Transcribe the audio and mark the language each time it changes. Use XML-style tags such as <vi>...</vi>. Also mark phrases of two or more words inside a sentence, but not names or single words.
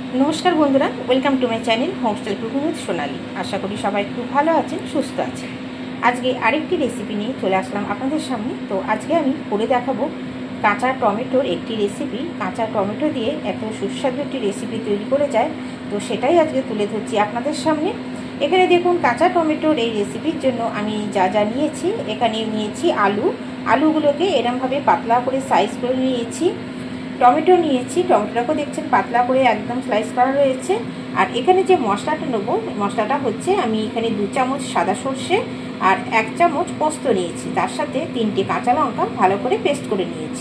<bn>নমস্কার বন্ধুরা</bn> <en>welcome to my channel homestyle cooking with Sonali.</en> <bn>আশা করি সবাই খুব ভালো আছেন সুস্থ আছেন। আজকে আরেকটি রেসিপি নিয়ে চলে আসলাম আপনাদের সামনে। তো আজকে আমি করে দেখাবো কাঁচা টমেটোর একটি রেসিপি। কাঁচা টমেটো দিয়ে এত সুস্বাদু একটি রেসিপি তৈরি করে যায়, তো সেটাই আজকে তুলে ধরছি আপনাদের সামনে। এখানে দেখুন কাঁচা টমেটোর এই রেসিপির জন্য আমি যা যা নিয়েছি। এখানে নিয়েছি আলুগুলোকে এরকমভাবে পাতলা করে সাইজ করে নিয়েছি। टमेटो নিয়েছি, টমেটোটাকে দেখছেন পাতলা করে একদম স্লাইস করা রয়েছে। আর এখানে যে মশলাটা নেব, মশলাটা হচ্ছে আমি এখানে 2 চামচ সাদা সরষে আর 1 চামচ পোস্ত নিয়েছি, তার সাথে 3টে কাঁচা লঙ্কা ভালো করে পেস্ট করে নিয়েছি।</bn>